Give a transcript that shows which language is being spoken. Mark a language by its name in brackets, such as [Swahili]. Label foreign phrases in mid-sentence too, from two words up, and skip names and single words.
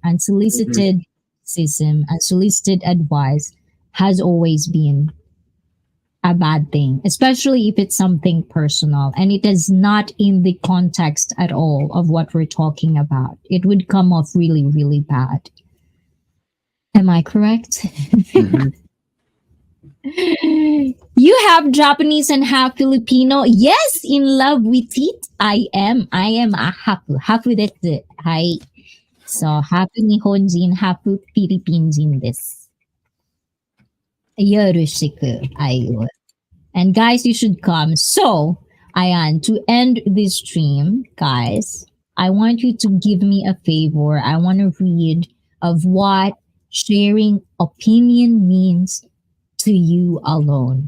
[English] Unsolicited criticism, unsolicited advice has always been a bad thing, especially if it's something personal and it is not in the context at all of what we're talking about. It would come off really, really bad. Am I correct? Mhm. You have Japanese and half Filipino. Yes, in love with it. I am. I am a hafu. [Japanese] ハーフです。はい. So, ハーフ日本人、ハーフフィリピン人です. Yoroshiku. [English] Ayo. And guys, you should come. So, Ayan, to end this stream, guys, I want you to give me a favor. I want to read of what sharing opinion means to you alone.